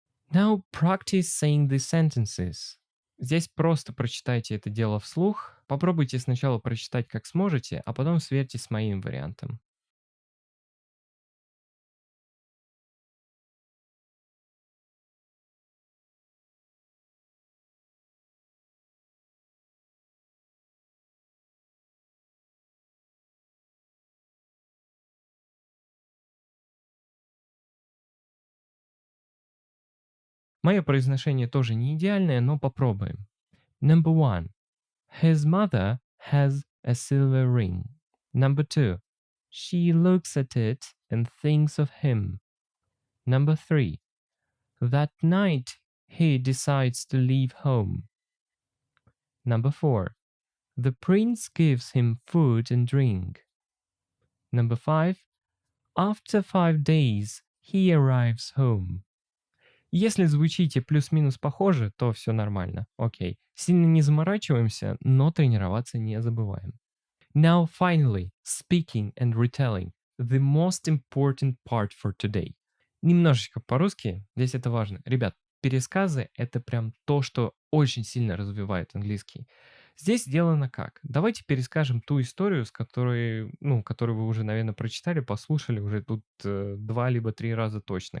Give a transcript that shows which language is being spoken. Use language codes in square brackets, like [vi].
[en] Now practice saying these sentences. [ru] Здесь просто прочитайте это дело вслух. Попробуйте сначала прочитать как сможете, а потом сверьте с моим вариантом. Мое произношение тоже не идеальное, но попробуем. [en] Number 1. His mother has a silver ring. Number 2. She looks at it and thinks of him. Number 3. That night he decides to leave home. Number 4. The prince gives him food and drink. Number 5. After 5 days he arrives home. [ru] Если звучите плюс-минус похоже, то все нормально. Окей. Сильно не заморачиваемся, но тренироваться не забываем. [en] Now, finally, speaking and retelling. The most important part for today. [ru] Немножечко по-русски, здесь это важно. Ребят, пересказы — это прям то, что очень сильно развивает английский. Здесь сделано как? Давайте перескажем ту историю, которую вы уже, наверное, прочитали, послушали уже тут 2 либо 3 раза точно.